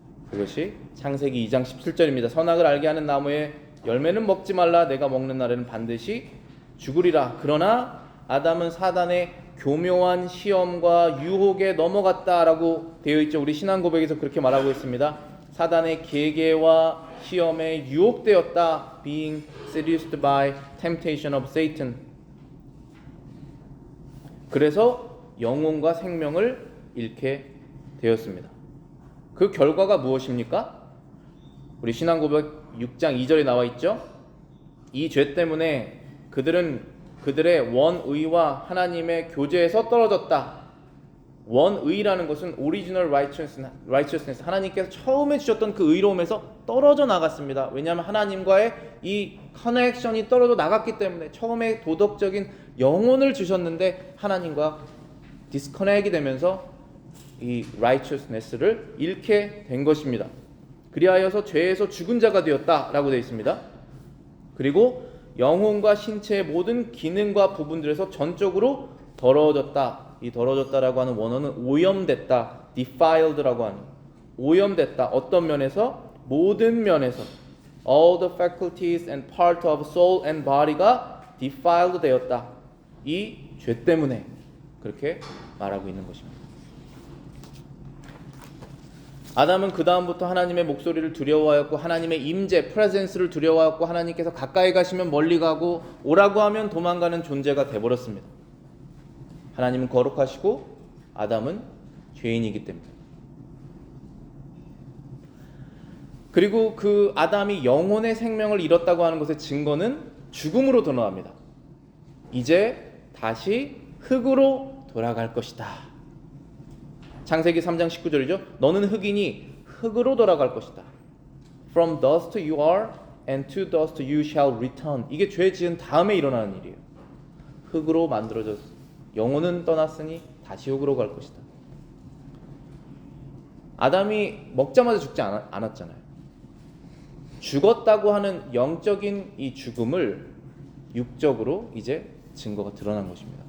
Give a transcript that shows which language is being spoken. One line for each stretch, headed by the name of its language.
Korean: 그것이 창세기 2장 17절입니다. 선악을 알게 하는 나무의 열매는 먹지 말라. 내가 먹는 날에는 반드시 죽으리라. 그러나 아담은 사단의 교묘한 시험과 유혹에 넘어갔다라고 되어 있죠. 우리 신앙 고백에서 그렇게 말하고 있습니다. 사단의 계계와 시험에 유혹되었다.
English: Being seduced by temptation of Satan.
Korean: 그래서 영혼과 생명을 잃게 되었습니다. 그 결과가 무엇입니까? 우리 신앙 고백 6장 2절에 나와 있죠. 이 죄 때문에 그들은 그들의 원의와 하나님의 교제에서 떨어졌다. 원의라는 것은
English: original righteousness,
Korean: 하나님께서 처음에 주셨던 그 의로움에서 떨어져 나갔습니다. 왜냐하면 하나님과의 이 커넥션이 떨어져 나갔기 때문에 처음에 도덕적인 영혼을 주셨는데 하나님과 디스커넥이 되면서 이 righteousness를 잃게 된 것입니다. 그리하여서 죄에서 죽은 자가 되었다라고 되어 있습니다. 그리고 영혼과 신체의 모든 기능과 부분들에서 전적으로 더러워졌다. 이 더러워졌다라고 하는 원어는 오염됐다, defiled라고 하는, 오염됐다. 어떤 면에서? 모든 면에서
English: all the faculties and part of soul and body
Korean: 가 defiled 되었다. 이 죄 때문에 그렇게 말하고 있는 것입니다. 아담은 그 다음부터 하나님의 목소리를 두려워하였고 하나님의 임재, presence를 두려워하였고 하나님께서 가까이 가시면 멀리 가고 오라고 하면 도망가는 존재가 되어버렸습니다. 하나님은 거룩하시고 아담은 죄인이기 때문에. 그리고 그 아담이 영혼의 생명을 잃었다고 하는 것의 증거는 죽음으로 드러납니다. 이제 다시 흙으로 돌아갈 것이다. 창세기 3장 19절이죠. 너는 흙이니 흙으로 돌아갈 것이다.
English: From dust you are and to dust you shall return.
Korean: 이게 죄 지은 다음에 일어나는 일이에요. 흙으로 만들어졌어. 영혼은 떠났으니 다시 흙으로 갈 것이다. 아담이 먹자마자 죽지 않았잖아요. 죽었다고 하는 영적인 이 죽음을 육적으로 이제 증거가 드러난 것입니다.